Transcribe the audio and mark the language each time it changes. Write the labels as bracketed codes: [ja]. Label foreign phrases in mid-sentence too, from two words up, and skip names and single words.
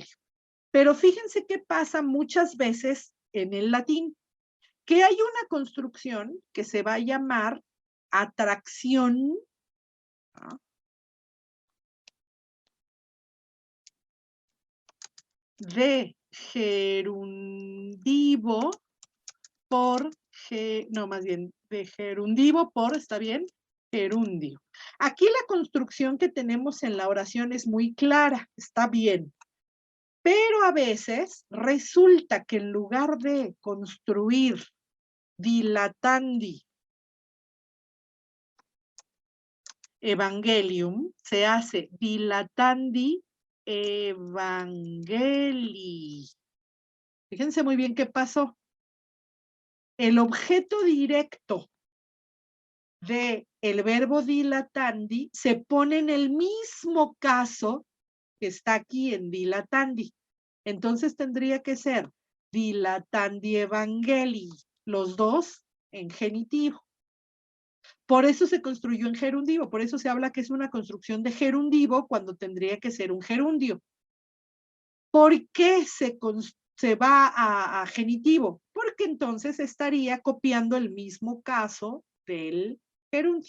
[es] Pero fíjense qué pasa muchas veces en el latín, que hay una construcción que se va a llamar atracción, ¿no?, de gerundivo por, más bien, de gerundivo por, ¿está bien? Gerundio. Aquí la construcción que tenemos en la oración es muy clara, está bien. Pero a veces resulta que en lugar de construir [la] dilatandi evangelium, [es] se hace [la] dilatandi evangelii. [es] Fíjense muy bien qué pasó. El objeto directo de el verbo dilatandi se pone en el mismo caso que está aquí en dilatandi. Entonces tendría que ser [la] dilatandi evangelii, [es] los dos en genitivo. Por eso se construyó en gerundivo, por eso se habla que es una construcción de gerundivo cuando tendría que ser un gerundio. ¿Por qué se va a genitivo? Porque entonces estaría copiando el mismo caso del gerundio.